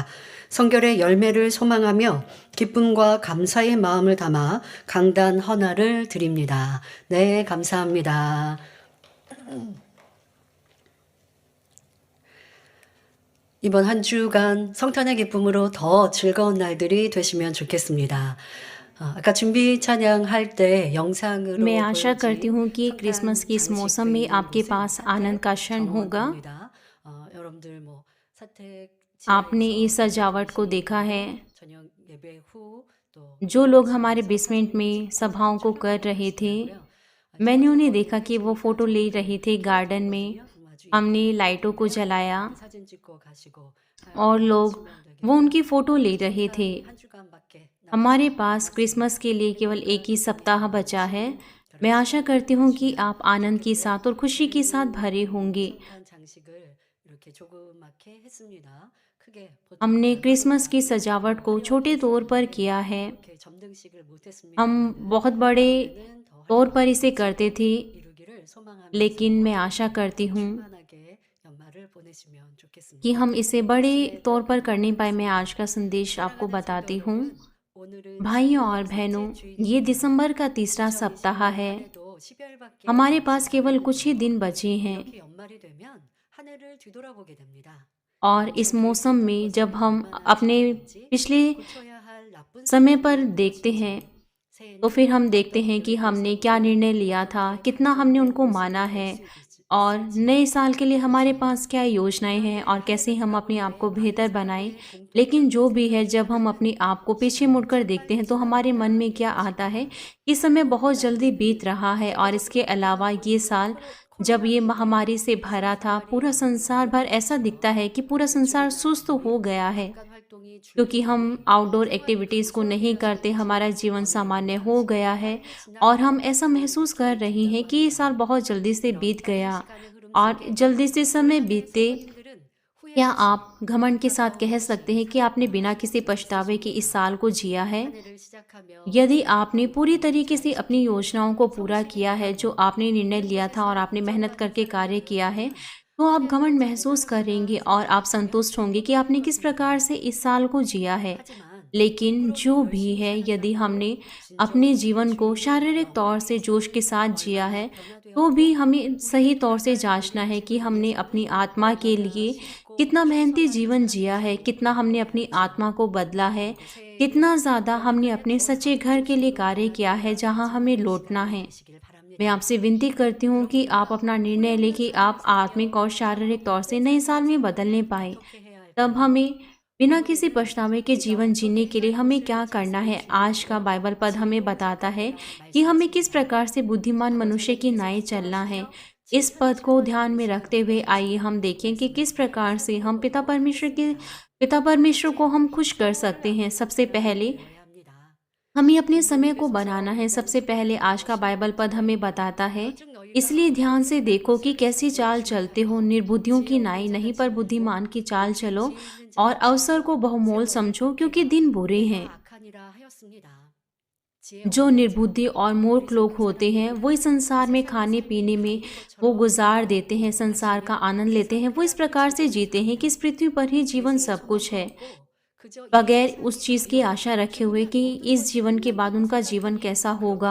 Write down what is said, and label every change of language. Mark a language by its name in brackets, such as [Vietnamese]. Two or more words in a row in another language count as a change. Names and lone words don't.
[Korean] 성결의 열매를 소망하며 기쁨과 감사의 마음을 담아 강단 헌화를 드립니다. 네, 감사합니다. 이번 한 주간 성탄의 기쁨으로 더 즐거운 날들이 되시면 좋겠습니다. 아까 준비 찬양할 때 영상으로 [Hindi] मैं आशा [Korean] 보여진 [Hindi] करती हूँ कि [Korean] 성탄 [Hindi] क्रिसमस के इस मौसम [Korean] 장식도 [Hindi] में [Korean] 있는 [Hindi] आपके [Korean] 곳에 [Hindi] पास आनंद का क्षण होगा। [Korean] 정원입니다. 여러분들 뭐 사택 [Hindi] आपने इस [Korean] 지하에서 [Hindi] सजावट को देखा है। [Korean] 저녁 예배 후 또 [Hindi] जो लोग हमारे बेसमेंट में सभाओं को कर रहे थे, मैंने उन्हें देखा कि वो फ़ोटो ले रहे थे गार्डन में। हमने लाइटों को जलाया [Korean] 사진 찍고 가시고 [Hindi] और लोग वो उनकी फ़ोटो ले रहे थे। [Korean] 한 주간밖에 [Hindi] हमारे पास क्रिसमस के लिए केवल एक ही सप्ताह बचा है। मैं आशा करती हूँ कि आप आनंद के साथ और खुशी के साथ भरे होंगे। [Korean] 성탄 장식을 이렇게 조그맣게 했습니다. 크게 [Hindi] हमने क्रिसमस की सजावट को छोटे तौर पर किया है। [Korean] 이렇게 점등식을 못했습니다. [Hindi] हम बहुत बड़े तौर पर इसे करते थे, [Korean] 이루기를 소망하면서 [Hindi] लेकिन मैं आशा करती हूँ [Korean] 충만하게 연말을 보내시면 좋겠습니다. [Hindi] कि हम इसे बड़े तौर पर करने पाए। मैं आज का संदेश आपको बताती हूँ। [Korean] 오늘은 [Hindi] भाइयों और बहनों, ये दिसंबर का तीसरा सप्ताह है। [Korean] 또 12월밖에 [Hindi] हमारे पास केवल कुछ ही दिन बचे हैं [Korean] 이렇게 연말이 되면 한 해를 뒤돌아보게 됩니다. [Hindi] और इस मौसम में जब हम अपने पिछले [Korean] 고쳐야 할 나쁜 [Hindi] समय पर देखते हैं [Korean] 새해는 [Hindi] तो फिर हम देखते हैं कि हमने क्या निर्णय लिया था, कितना हमने उनको माना है और नए साल के लिए हमारे पास क्या योजनाएं हैं और कैसे हम अपने आप को बेहतर बनाएं। लेकिन जो भी है, जब हम अपने आप को पीछे मुड़कर देखते हैं तो हमारे मन में क्या आता है कि समय बहुत जल्दी बीत रहा है। और इसके अलावा ये साल जब ये महामारी से भरा था, पूरा संसार भर ऐसा दिखता है कि पूरा संसार सुस्त हो गया है, [Korean] 인간 활동이 [Hindi] क्योंकि हम [English] outdoor activities [Hindi] को नहीं करते। हमारा जीवन सामान्य हो गया है और हम ऐसा महसूस कर रहे हैं कि ये साल बहुत जल्दी से बीत गया और जल्दी से समय बीतते। [Korean] 분들은 [Hindi] क्या आप घमंड के साथ कह सकते हैं कि आपने बिना किसी पछतावे के इस साल को जिया है? [Korean] 후회를 시작하며 [Hindi] यदि आपने पूरी तरीके से अपनी योजनाओं को पूरा किया है, जो आपने निर्णय लिया था और आपने मेहनत करके कार्य किया है, तो आप घमंड महसूस करेंगे और आप संतुष्ट होंगे कि आपने किस प्रकार से इस साल को जिया है। [Korean] 하지만 [Hindi] लेकिन जो भी है, यदि हमने अपने जीवन को शारीरिक तौर से जोश के साथ जिया है, तो भी हमें सही तौर से जांचना है कि हमने अपनी आत्मा के लिए कितना मेहनती जीवन जिया है, कितना हमने अपनी आत्मा को बदला है, कितना ज़्यादा हमने अपने सच्चे घर के लिए कार्य किया है जहां हमें लौटना है। [Korean] 되시길 바랍니다. [Hindi] मैं आपसे विनती करती हूँ कि आप अपना निर्णय लें कि आप आत्मिक और शारीरिक तौर से नए साल में बदलने पाए। [Korean] 어떻게 해야 할 [Hindi] तब हमें बिना किसी पछतावे के जीवन जीने के लिए हमें क्या करना है। आज का बाइबल पद हमें बताता है कि हमें किस प्रकार से बुद्धिमान मनुष्य की नाई चलना है। इस पद को ध्यान में रखते हुए आइए हम देखें कि किस प्रकार से हम पिता परमेश्वर को हम खुश कर सकते हैं। सबसे पहले [Korean] 해야 합니다. [Hindi] हमें अपने समय को बनाना है। सबसे पहले आज का बाइबल पद हमें बताता है, इसलिए ध्यान से देखो कि कैसी चाल चलते हो, निर्बुद्धियों की नाई नहीं पर बुद्धिमान की चाल चलो और अवसर को बहुमोल समझो, क्योंकि दिन बुरे हैं। [Korean] 악하니라 하였습니다. [Hindi] जो निर्बुद्धि और मूर्ख लोग होते हैं, वो इस संसार में खाने पीने में वो गुजार देते हैं, संसार का आनंद लेते हैं। वो इस प्रकार से जीते हैं कि इस पृथ्वी पर ही जीवन सब कुछ है, [Korean] 그저 [Hindi] बगैर उस चीज़ की आशा रखे हुए कि इस जीवन के बाद उनका जीवन कैसा होगा।